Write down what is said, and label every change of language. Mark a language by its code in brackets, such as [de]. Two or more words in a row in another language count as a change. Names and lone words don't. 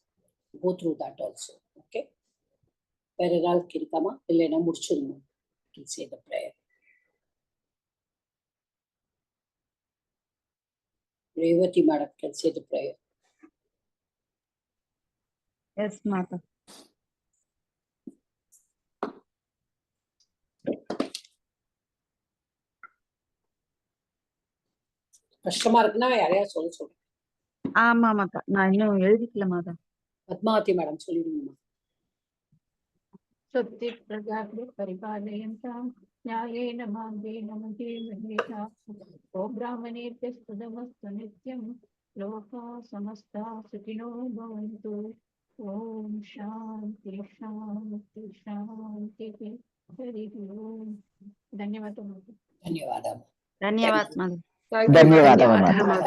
[en] Go through that also. Okay. Veral Kirikama, Elena Murchulmu can say the prayer. Revati Madam can say the prayer. Yes, [ta] Mata. கஷ்டமா இருக்குன்னா யாரையா சொல்ல ஆமா மாதா, நான் இன்னும் எழுதிக்கல மாதா. பத்மாவதி மேடம் சொல்லிடுங்கம்மா. [sa] सुत्ति प्रजापति परिपालयन्ताम् ञायेन मार्गेण महीमहेशा ओ ब्राह्मणेभ्य स्तुतमस्तु नित्यम् लोका समस्ता सुखिनो भवन्तु ओम् शान्ति शान्ति शान्ति. हरि ओम्. ಧನ್ಯವಾದ. [kn] ಧನ್ಯವಾದ. ಧನ್ಯವಾದ ಮಾತಾ. ಧನ್ಯವಾದ ಮಾತಾ.